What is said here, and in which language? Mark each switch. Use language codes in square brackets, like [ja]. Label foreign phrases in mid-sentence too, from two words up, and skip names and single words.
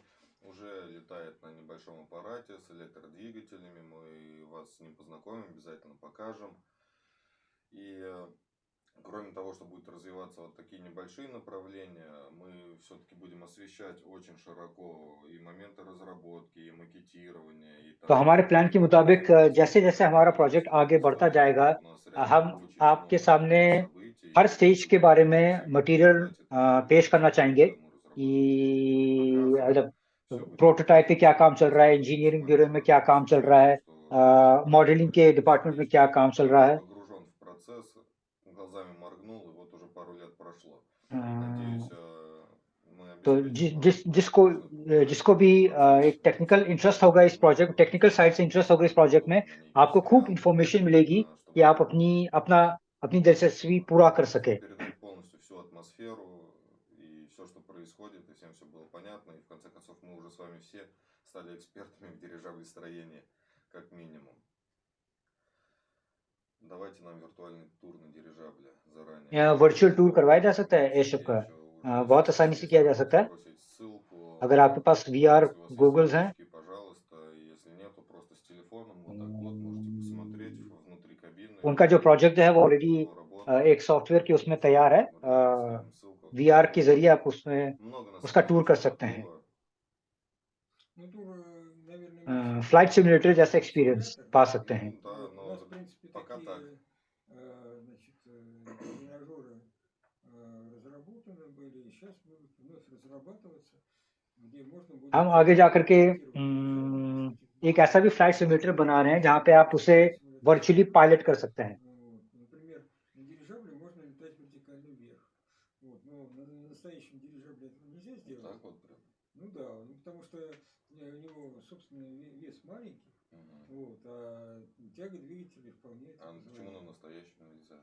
[ru] Уже летает на небольшом аппарате с электродвигателями. Мы вас с ним познакомим, обязательно покажем. И кроме того, что будет развиваться вот такие небольшие направления, мы все-таки будем освещать очень широко и моменты разработки, и макетирования. И [hi] तो [ru] там, [hi] हमारे प्लान के मुताबिक जैसे जैसे हमारा प्रोजेक्ट आगे बढ़ता जाएगा, [ru] у нас реально [hi] हम [ru] очень [hi] आपके [ru] много [hi] सामने [ru] событий, [hi] हर [ru] и [hi] स्टेज [ru] мы [hi] के बारे [ru] будем [hi] में [ru] всех [hi] मटेरियल [ru] обсуждать это [hi] पेश करना [ru] вместе, [hi] चाहेंगे [ru] когда мы [hi] कि [ru] разработку [hi] मतलब [ru] все будет [hi] प्रोटोटाइप पे क्या [ru] показываться, [hi] काम चल रहा है, [ru] рассказывать с [hi] इंजीनियरिंग [ru] вами [hi] ब्यूरो में क्या काम चल रहा है, [ru] что этот проект [hi] मॉडलिंग के [ru] очень [hi] डिपार्टमेंट में [ru] интересный. [hi] क्या काम चल रहा [ru] Я [hi] है। [ru] погружен в процесс, глазами моргнул, и вот уже пару лет прошло. अ, Надеюсь, мы [hi] तो [ru] обеспечим вас [hi] जिसको [ru] должным погружением [hi] जिसको भी [ru] в процесс, [hi] एक टेक्निकल [ru] чтобы [hi] इंटरेस्ट [ru] вы [hi] होगा इस [ru] понимали, [hi] प्रोजेक्ट, [en] technical side [hi] से इंटरेस्ट होगा इस प्रोजेक्ट में, [ru] кто на ней не [hi] आपको खूब [ru] застрял, [hi] इंफॉर्मेशन मिलेगी कि [ru] чтобы [hi] आप अपनी दिलचस्पी पूरा कर सके। [ru] передать полностью всю атмосферу и все, что происходит, и всем все было понятно. И в конце концов мы уже с вами все стали экспертами в дирижаблестроении, как минимум. Давайте нам виртуальный тур на дирижабле заранее. [en] virtual tour [hi] करवाया जा सकता है [ru] Всю [hi] एयरशिप का, [ru] встречу уже [hi] बहुत [ru] сейчас [hi] आसानी से [ru] есть, [hi] किया जा [ru] можете [hi] सकता है [ru] сбросить ссылку. [hi] अगर आपके पास VR [ru] Если у вас есть [hi] गूगल्स हैं। [ru] ручки, пожалуйста. Если нету, просто с телефоном вот так вот можете посмотреть внутри кабины. [hi] उनका जो प्रोजेक्ट है वो ऑलरेडी [ru] Оно работает. [hi] एक सॉफ्टवेयर के उसमें तैयार है, [ru] Давайте оставим ссылку в [hi] VR के जरिए आप [ru] описании. [hi] उसमें [ru] Много на [hi] उसका [ru] самом [hi] टूर [ru] деле [hi] कर [ru] чего [hi] सकते हैं। [ru] нового. Ну, тур, наверное, имеется в виду [en] flight simulator [hi] जैसा [en] experience [ru] симулятор. [hi] पा सकते हैं। [ru] Ну да, Вот. У но нас, в принципе, пока так. такие значит, тренажеры разработаны были, и сейчас будут вновь разрабатываться, где можно будет [hi] हम आगे जा करके [ru] пилотировать [hi] एक ऐसा भी [en] flight simulator [hi] बना रहे हैं जहाँ पे आप उसे [en] virtually pilot [hi] कर सकते हैं। [ru] Вот. Например, на дирижабле можно летать вертикально вверх. Вот. Но на настоящем дирижабле этого нельзя сделать. Так вот прям. Ну да, ну, потому что у него собственный вес маленький, вот, а тяга двигателя вполне. А почему на настоящем нельзя?